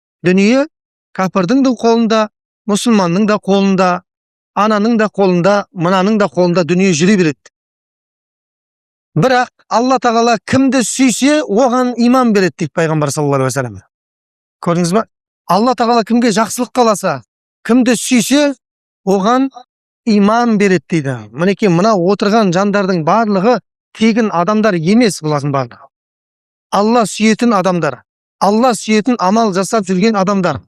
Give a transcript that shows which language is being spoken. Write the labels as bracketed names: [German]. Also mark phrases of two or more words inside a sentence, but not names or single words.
[Kazakh] Дүние кәпірдің де қолында, мұсылманның да қолында, ананың да қолында, мынаның да қолында дүние жүре береді. Бірақ Алла тағала кімді сүйсе, оған иман береді дейді пайғамбар [Arabic] صلى الله عليه وسلم. [Kazakh] Көрдіңіз ба? Алла тағала кімге жақсылық қаласа, кімді сүйсе, оған иман береді дейді. Мінекей мына отырған жандардың барлығы тегін адамдар емес, бұлардың барлығы. Алла сүйетін адамдар, Алла сүйетін амал жасап жүрген адамдар.